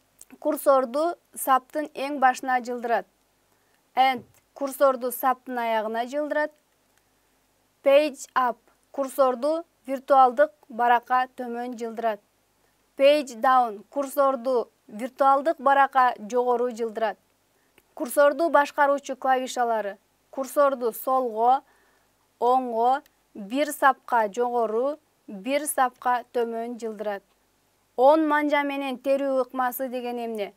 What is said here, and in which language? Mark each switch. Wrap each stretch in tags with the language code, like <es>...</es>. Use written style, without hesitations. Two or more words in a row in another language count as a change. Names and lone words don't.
<ky>Курсорду саптын эң башына жылдырат. End курсорду саптын аягына жылдырат.</ky> <en>Page up</en> <ky>курсорду виртуалдык баракка төмөн жылдырат.</ky> <en>Page down</en> <ky>курсорду виртуалдык баракка жогору жылдырат. Курсорду башкаруучу клавишалары: курсорду солго, оңго, бир сапка жогору, бир сапка төмөн жылдырат. Он манжа менен терүү ыкмасы деген эмне?</ky>